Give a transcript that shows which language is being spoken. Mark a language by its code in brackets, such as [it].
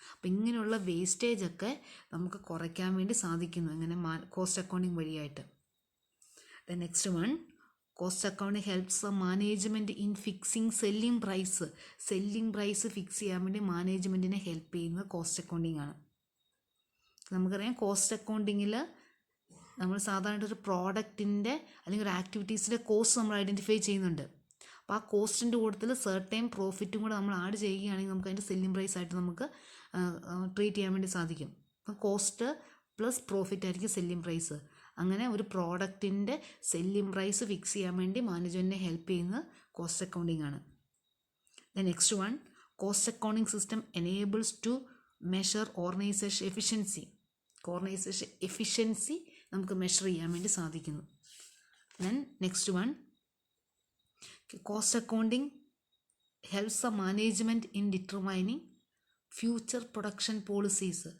[ml] അപ്പോൾ ഇങ്ങനെയുള്ള വേസ്റ്റേജൊക്കെ നമുക്ക് കുറയ്ക്കാൻ വേണ്ടി സാധിക്കുന്നു ഇങ്ങനെ കോസ്റ്റ് അക്കൗണ്ടിങ് വഴിയായിട്ട്. [en] The next one, cost accounting helps the management in fixing selling price [ml] fix ചെയ്യാൻ വേണ്ടി മാനേജ്മെൻറ്റിനെ ഹെൽപ്പ് ചെയ്യുന്നത് കോസ്റ്റ് അക്കൗണ്ടിങ് ആണ്. നമുക്കറിയാം കോസ്റ്റ് അക്കൗണ്ടിങ്ങിൽ നമ്മൾ സാധാരണ ഒരു പ്രോഡക്റ്റിൻ്റെ അല്ലെങ്കിൽ ഒരു ആക്ടിവിറ്റീസിൻ്റെ കോസ്റ്റ് നമ്മൾ ഐഡൻറ്റിഫൈ ചെയ്യുന്നുണ്ട്. അപ്പോൾ ആ കോസ്റ്റിൻ്റെ കൂട്ടത്തിൽ സർട്ടൈൻ പ്രോഫിറ്റും കൂടെ നമ്മൾ ആഡ് ചെയ്യുകയാണെങ്കിൽ നമുക്ക് അതിൻ്റെ സെല്ലിംഗ് പ്രൈസ് ആയിട്ട് നമുക്ക് ട്രീറ്റ് ചെയ്യാൻ വേണ്ടി സാധിക്കും. അപ്പം കോസ്റ്റ് പ്ലസ് പ്രോഫിറ്റ് ആയിരിക്കും സെല്ലിംഗ് പ്രൈസ്. അങ്ങനെ ഒരു പ്രോഡക്റ്റിൻ്റെ സെല്ലിംഗ് പ്രൈസ് ഫിക്സ് ചെയ്യാൻ വേണ്ടി മാനേജ്മെൻറ്റിനെ ഹെൽപ്പ് ചെയ്യുന്നത് കോസ്റ്റ് അക്കൗണ്ടിങ് ആണ്. [en] The next one, cost accounting system enables to measure organisation efficiency. [ml] Organisation efficiency നമുക്ക് മെഷർ ചെയ്യാൻ വേണ്ടി സാധിക്കുന്നു. [en] Then next one, cost accounting helps the management in determining future production policies.